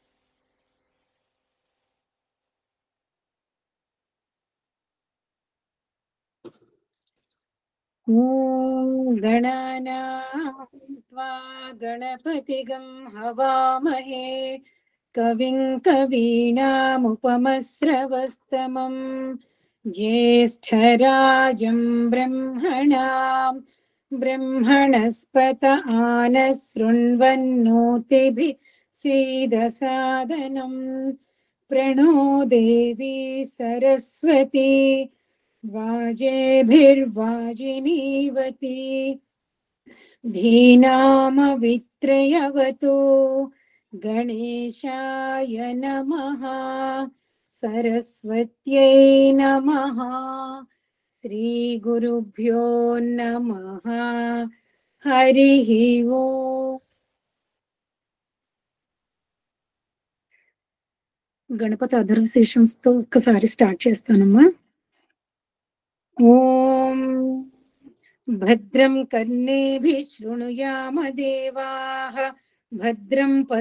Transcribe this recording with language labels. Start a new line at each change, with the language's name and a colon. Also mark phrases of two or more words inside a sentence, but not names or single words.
Sanskrit: ఓం గణానాం త్వా గణపతిగం హవామహే కవిం కవీనాముపమస్రవస్తమం జ్యేష్ఠరాజం బ్రహ్మణాం బ్రహ్మణస్పత ఆనశృण्वन्नोतिभिः सीदसादनं प्रणो देवी सरस्वती वाजेभिर्वाजिनीवती धीनामवित्रयवतु गणेशाय नमः सरस्वत्यै नमः श्रीगुरुभ्यो नमः हरिः ओम्
Telugu: గణపతి అధర్వశీర్షంతో ఒక్కసారి స్టార్ట్ చేస్తానమ్మా.
Sanskrit: ఓం భద్రం కర్ణేభిः శృణుయామ దేవాः భద్రం